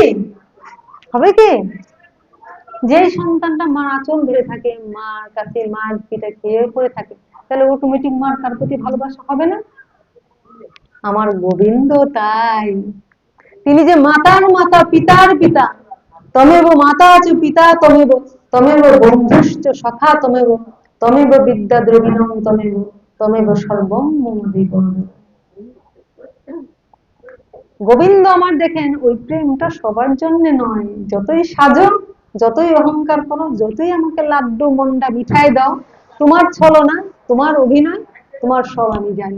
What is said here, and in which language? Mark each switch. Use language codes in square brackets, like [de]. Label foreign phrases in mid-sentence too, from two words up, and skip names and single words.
[bn] হবে কি? যে সন্তানটা মার আঁচল ধরে থাকে, মার কাছে মার পিঠে খেয়ে পড়ে থাকে, তাহলে অটোমেটিক মার তার প্রতি ভালোবাসা হবে না? আমার গোবিন্দ তাই, তিনি যে মাতার মাতা পিতার পিতা, [sa] তমেব মাতা চ পিতা তমেব, তমেব বন্ধুশ্চ সখা তমেব, তমেব বিদ্যা দ্রবিণম তমেব, তমেব সর্বম মম জীবন। [bn] গোবিন্দ আমার দেখেন ওই প্রেমটা সবার জন্য নয়। যতই সাজো, যতই অহংকার করো, যতই আমাকে লাড্ডু মন্ডা মিঠাই দাও, তোমার ছলনা, তোমার অভিনয়, তোমার সব আমি জানি।